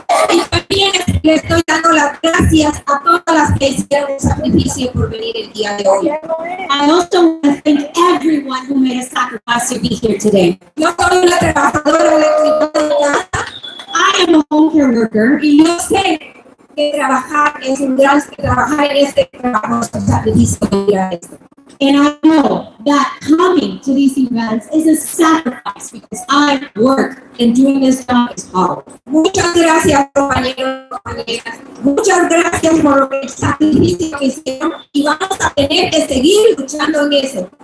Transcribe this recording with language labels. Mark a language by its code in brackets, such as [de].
[es] Y también le estoy dando las gracias a todas las que hicieron un sacrificio por venir el día de hoy. [en] I also want to thank everyone who made a sacrifice to be here today. [es] Yo soy una trabajadora de cuidado de casa. [en] I am a home care worker. [es] Y yo sé que trabajar en este trabajo es un sacrificio de esto. [en] And I know that coming to these events is a sacrifice because I work and doing this job is hard. [es] Muchas gracias, compañeros, compañeras. Muchas gracias por el sacrificio que hicieron y vamos a tener que seguir luchando en eso.